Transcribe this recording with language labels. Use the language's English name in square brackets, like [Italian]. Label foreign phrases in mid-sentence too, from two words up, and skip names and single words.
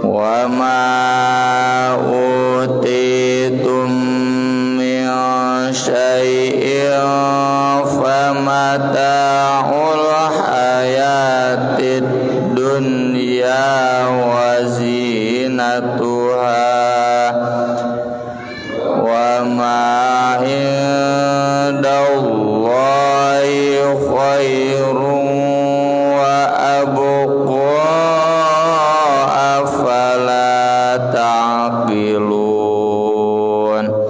[Arabic] وما أوتيتم من شيء فمتاع الحياة الدنيا وزينتها وما عند الله خير وأبقى أفلا تعقلون.